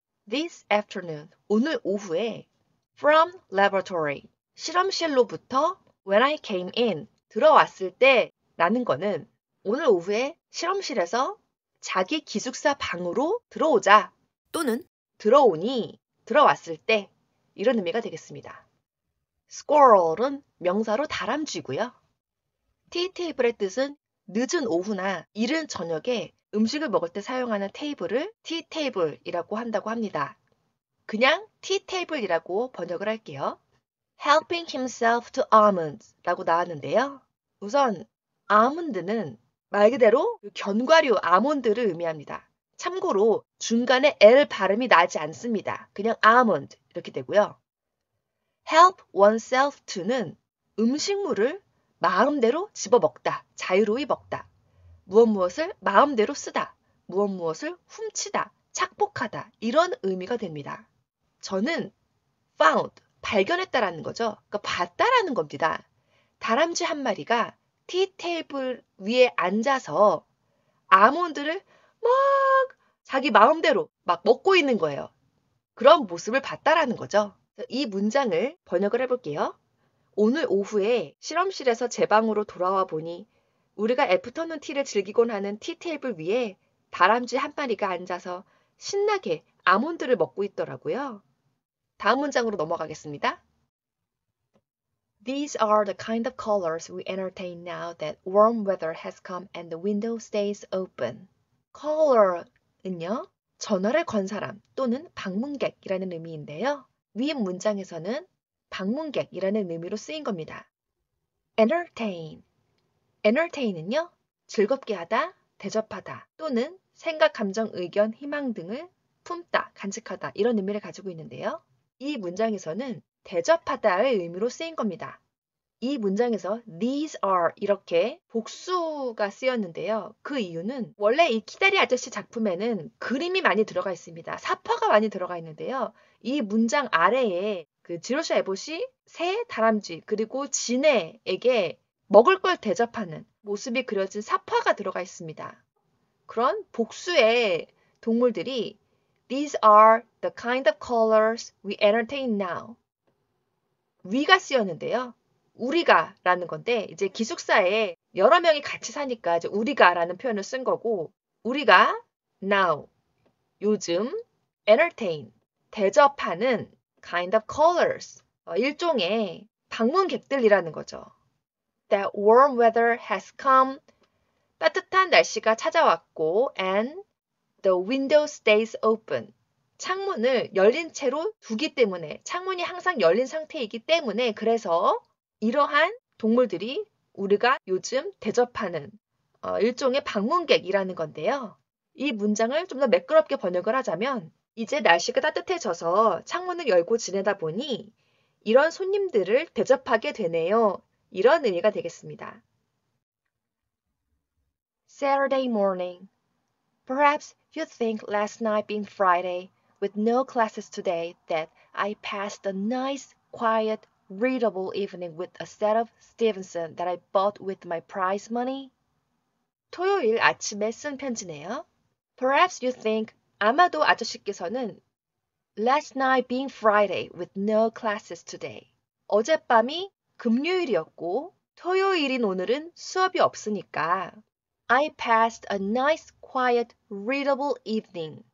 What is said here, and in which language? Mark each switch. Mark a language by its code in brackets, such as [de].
[en] This afternoon, [ko] 오늘 오후에 [en] from laboratory, [ko] 실험실로부터 [en] when I came in, [ko] 들어왔을 때 라는 거는 오늘 오후에 실험실에서 자기 기숙사 방으로 들어오자 또는 들어오니, 들어왔을 때 이런 의미가 되겠습니다. squirrel은 명사로 다람쥐고요. tea table의 뜻은 늦은 오후나 이른 저녁에 음식을 먹을 때 사용하는 테이블을 tea table이라고 한다고 합니다. 그냥 tea table이라고 번역을 할게요. [en] helping himself to almonds [ko] 라고 나왔는데요. 우선 아몬드는 말 그대로 견과류 아몬드를 의미합니다. 참고로 중간에 L 발음이 나지 않습니다. 그냥 almond 이렇게 되고요. [en] help oneself to [ko] 는 음식물을 마음대로 집어먹다, 자유로이 먹다. 무엇을 마음대로 쓰다, 무엇을 훔치다, 착복하다 이런 의미가 됩니다. 저는 found, 발견했다라는 거죠. 그러니까 봤다라는 겁니다. 다람쥐 한 마리가 티 테이블 위에 앉아서 아몬드를 막 자기 마음대로 막 먹고 있는 거예요. 그런 모습을 봤다라는 거죠. 이 문장을 번역을 해볼게요. 오늘 오후에 실험실에서 제 방으로 돌아와 보니 우리가 애프터눈 티를 즐기곤 하는 티 테이블 위에 다람쥐 한 마리가 앉아서 신나게 아몬드를 먹고 있더라고요. 다음 문장으로 넘어가겠습니다. [en] These are the kind of colors we entertain now that warm weather has come and the window stays open. [ko] caller은요, 전화를 건 사람 또는 방문객이라는 의미인데요. 위 문장에서는 방문객이라는 의미로 쓰인 겁니다. entertain은요, 즐겁게 하다, 대접하다 또는 생각, 감정, 의견, 희망 등을 품다, 간직하다 이런 의미를 가지고 있는데요. 이 문장에서는 대접하다의 의미로 쓰인 겁니다. 이 문장에서 these are 이렇게 복수가 쓰였는데요. 그 이유는 원래 이 키다리 아저씨 작품에는 그림이 많이 들어가 있습니다. 사파가 많이 들어가 있는데요. 이 문장 아래에 그 지로샤 에봇이 새, 다람쥐 그리고 진해에게 먹을 걸 대접하는 모습이 그려진 사파가 들어가 있습니다. 그런 복수의 동물들이 [en] These are the kind of colors we entertain now. [ko] we가 쓰였는데요. 우리가 라는 건데 이제 기숙사에 여러 명이 같이 사니까 이제 우리가 라는 표현을 쓴 거고 우리가 now 요즘 entertain 대접하는 [en] kind of colors [ko] 일종의 방문객들이라는 거죠. [en] That warm weather has come [ko] 따뜻한 날씨가 찾아왔고 [en] and the window stays open [ko] 창문을 열린 채로 두기 때문에 창문이 항상 열린 상태이기 때문에 그래서 이러한 동물들이 우리가 요즘 대접하는 일종의 방문객이라는 건데요. 이 문장을 좀 더 매끄럽게 번역을 하자면 이제 날씨가 따뜻해져서 창문을 열고 지내다 보니 이런 손님들을 대접하게 되네요. 이런 의미가 되겠습니다. [en] Saturday morning. Perhaps you think last night being Friday with no classes today that I passed a nice, quiet, readable evening with a set of Stevenson that I bought with my prize money? [ko] 토요일 아침에 쓴 편지네요. [en] Perhaps you think, [ko] 아마도 아저씨께서는 [en] last night being Friday with no classes today. [ko] 어젯밤이 금요일이었고 토요일인 오늘은 수업이 없으니까 [en] I passed a nice, quiet, readable evening.